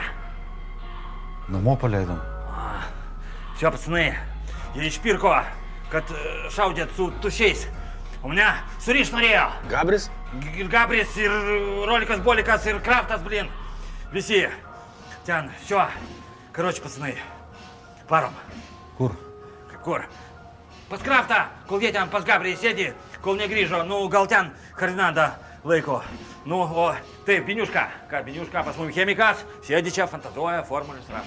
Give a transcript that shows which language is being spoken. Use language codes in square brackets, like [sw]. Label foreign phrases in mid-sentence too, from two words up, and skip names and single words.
[lt] Namo paleidom. [ru] Все, пацаны, я [lt] išpirko, kad šaudėt su tušiais. [ru] У меня суриш norėjo. [lt] Gabris? Ir Gabris, ir Rolikas, Bolikas, ir Kraftas, блин. Visi. Ten, [ru] все. Короче, пацаны, [lt] varom. Kur? Kur? Pas Kraftą, kol jie ten pas Gabriai sėdi, kol negrįžo, nu gal ten koordinatą laiko. Nu, o taip, Biniuška, ką Biniuška pas mum chemikas, sėdi čia, fantazuoja, formulės rašo.